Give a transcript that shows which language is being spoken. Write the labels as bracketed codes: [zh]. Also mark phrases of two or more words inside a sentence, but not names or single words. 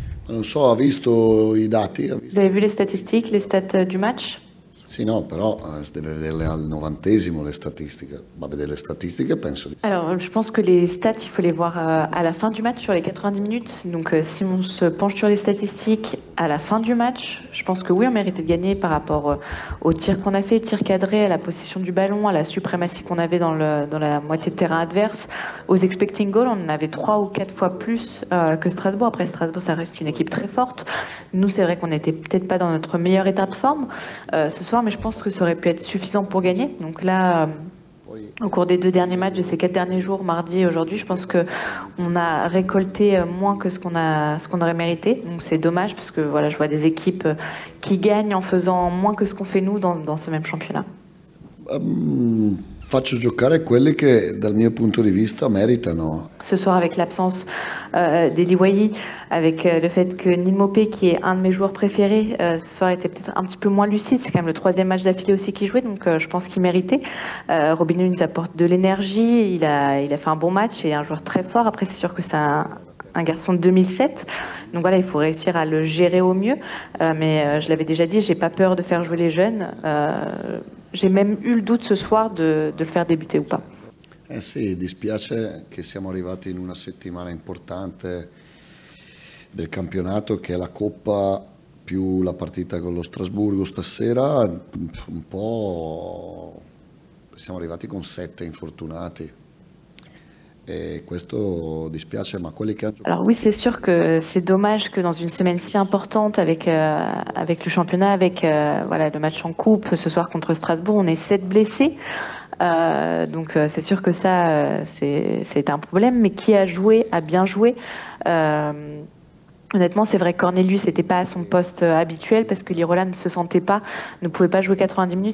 [it] Non so, ha visto i dati? [fr] Vous avez vu les statistiques, les stats du match? [it] Sì, no, però deve vederle al 90° le statistiche. Va a vedere le statistiche, penso di... [fr] Alors, je pense que les stats, il faut les voir à la fin du match, sur les 90 minutes. Donc, si on se penche sur les statistiques à la fin du match, je pense que oui, on méritait de gagner par rapport aux tirs qu'on a fait, tirs cadrés, à la possession du ballon, à la suprématie qu'on avait dans la moitié de terrain adverse. Aux [en] expecting goals, [fr] on en avait 3 ou 4 fois plus que Strasbourg. Après, Strasbourg, ça reste une équipe très forte. Nous, c'est vrai qu'on n'était peut-être pas dans notre meilleur état de forme ce soir, mais je pense que ça aurait pu être suffisant pour gagner. Donc là, au cours des 2 derniers matchs de ces 4 derniers jours, mardi et aujourd'hui, je pense qu'on a récolté moins que ce qu'on aurait mérité. Donc c'est dommage parce que voilà, je vois des équipes qui gagnent en faisant moins que ce qu'on fait nous dans ce même championnat. [it] Faccio giocare quelli che dal mio punto di vista meritano. [fr] Ce soir, avec l'absence d'Eli Wahi, avec le fait que Neil Maupay, qui est un de mes joueurs préférés, ce soir était peut-être un petit peu moins lucide. C'est quand même le 3e match d'affilée aussi qu'il jouait, donc je pense qu'il méritait. Robinho nous apporte de l'énergie, il a fait un bon match et un joueur très fort. Après, c'est sûr que c'est un garçon de 2007. Donc voilà, il faut réussir à le gérer au mieux. Mais je l'avais déjà dit, j'ai pas peur de faire jouer les jeunes. J'ai même eu le doute ce soir de le faire débuter ou pas. [it] Eh sì, dispiace che siamo arrivati in una settimana importante del campionato, che è la Coppa più la partita con lo Strasburgo stasera. Un po' siamo arrivati con 7 infortunati. Et questo dispiace, ma quelli che hanno giocato... [fr] Alors oui, c'est sûr que c'est dommage que dans une semaine si importante avec le championnat, avec voilà, le match en coupe ce soir contre Strasbourg, on ait 7 blessés. Donc c'est sûr que ça, c'est un problème. Mais qui a joué, a bien joué. Honnêtement, c'est vrai que Cornelius n'était pas à son poste habituel parce que Lirola ne se sentait pas, ne pouvait pas jouer 90 minutes.